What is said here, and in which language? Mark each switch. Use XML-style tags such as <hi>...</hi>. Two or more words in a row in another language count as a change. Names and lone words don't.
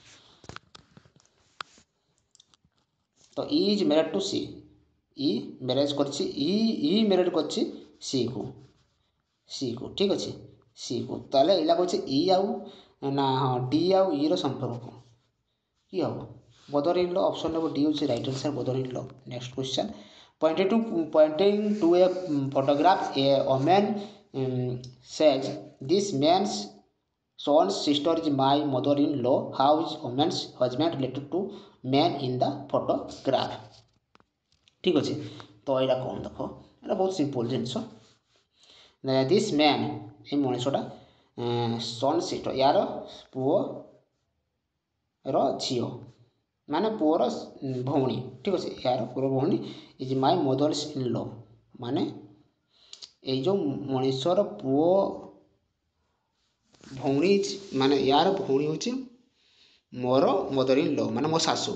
<or>ତ</or> <en>E is married to C,</en> <or>ଇ ମ୍ୟାରେଜ୍ କରିଛି, ଇ ମ୍ୟାରେଡ୍ କରିଛି ସିକୁ। ଠିକ୍ ଅଛି, ସିକୁ। ତାହେଲେ ଏଇଟା କହୁଛି ଇ ଆଉ ନା ହଁ ଡି ଆଉ ଇର ସମ୍ପର୍କ କି ହେବ?</or> <en>mother in law. option number D ହେଉଛି right answer, mother in law. next question, pointing to a photograph, a woman says this man's son's sister is my mother in law, how is woman's husband related to man in the photograph?</en> <or>ଠିକ୍ ଅଛି, ତ ଏଇଟା କ'ଣ ଦେଖ, ଏଇଟା ବହୁତ ସିମ୍ପଲ୍ ଜିନିଷ।</or> <en>this man,</en> <or>ଏ ମଣିଷଟା</or> <en>son sister,</en> <or>ୟାର ପୁଅର ଝିଅ, ମାନେ ପୁଅର ଭଉଣୀ। ଠିକ୍ ଅଛି, ୟାର ପୁଅର ଭଉଣୀ</or> <en>is my mother's in law,</en> <or>ମାନେ ଏଇ ଯେଉଁ ମଣିଷର ପୁଅ ଭଉଣୀ, ମାନେ ୟାର ଭଉଣୀ ହେଉଛି ମୋର</or> <en>mother in law,</en> <or>ମାନେ ମୋ ଶାଶୁ।</or>